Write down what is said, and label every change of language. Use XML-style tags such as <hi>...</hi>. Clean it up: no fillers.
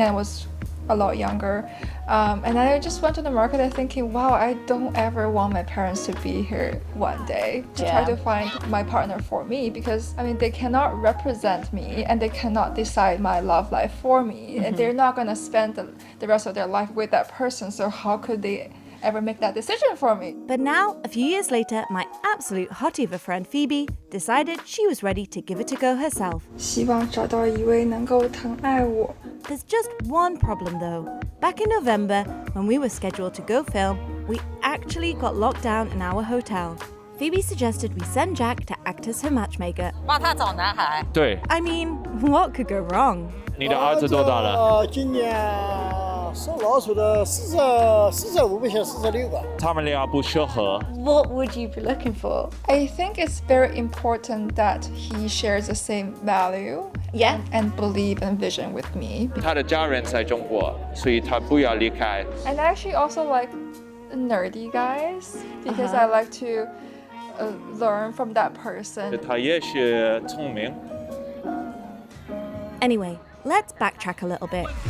<en>I was a lot younger. And I just went to the market thinking, wow, I don't ever want my parents to be here one day to try to find my partner for me, because I mean, they cannot represent me and they cannot decide my love life for me. And they're not going to spend the rest of their life with that person. So how could they ever make that decision for me? But now, a few years later, my absolute hottie of a friend Phoebe decided she was ready to give it a go herself.</en> <zh>希望找到一位能够疼爱我。</zh> <en>There's just one problem though. Back in November, when we were scheduled to go film, we actually got locked down in our hotel. Phoebe suggested we send Jack to act as her matchmaker.</en> <zh>帮他找男孩。对，</zh> <en>I mean, what could go wrong?</en> <zh>你的儿子多大了？今年属老鼠的45不像46个。他们俩不适合。</zh> <en>What would you be looking for? I think it's very important that he shares the same value and belief and vision with me.</en> <zh>他的家人在中国，所以他不要离开。</zh> <en>And I actually also like nerdy guys because I like to learn from that person.</en> <zh>他也是聪明。</zh> <en>Anyway, let's backtrack a little bit.</en>